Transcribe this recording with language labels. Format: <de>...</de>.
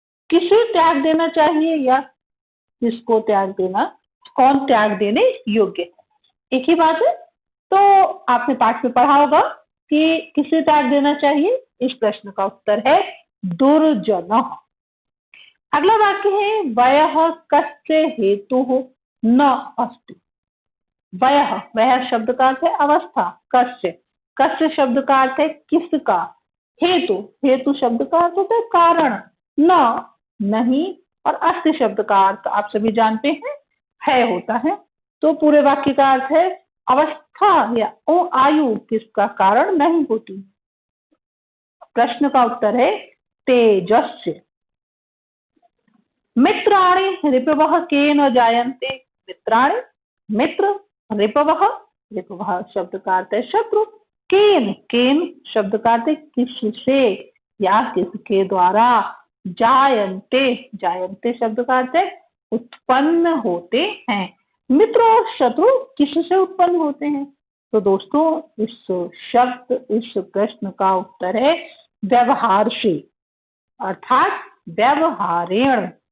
<hi>किसे त्याग देना चाहिए या किसको त्याग देना, कौन त्याग देने योग्य है, एक ही बात है। तो आपने पाठ में पढ़ा होगा कि किसे त्याग देना चाहिए। इस प्रश्न का उत्तर है दुर्जनः। अगला वाक्य है</hi> <sa>वयः कस्य हेतुः न अस्ति।</sa> <hi>वह शब्द का अर्थ है अवस्था, कस्य शब्द का अर्थ है किसका, हेतु शब्द का अर्थ होता है कारण, न नहीं, और अस्ति शब्द का अर्थ आप सभी जानते हैं है होता है। तो पूरे वाक्य का अर्थ है अवस्था या आयु किसका कारण नहीं होती। प्रश्न का उत्तर है तेजस्य।</hi> <sa>मित्राणि रिपवः केन जायन्ते।</sa> <hi>मित्र, रिपवः शब्द का अर्थ है शत्रु, केन शब्द का अर्थ है किससे या किसके द्वारा, जायन्ते शब्द का अर्थ है उत्पन्न होते हैं। मित्र और शत्रु किससे उत्पन्न होते हैं? तो दोस्तों, इस प्रश्न का उत्तर है व्यवहार से,</hi> <sa>अर्थात व्यवहारेण।</sa>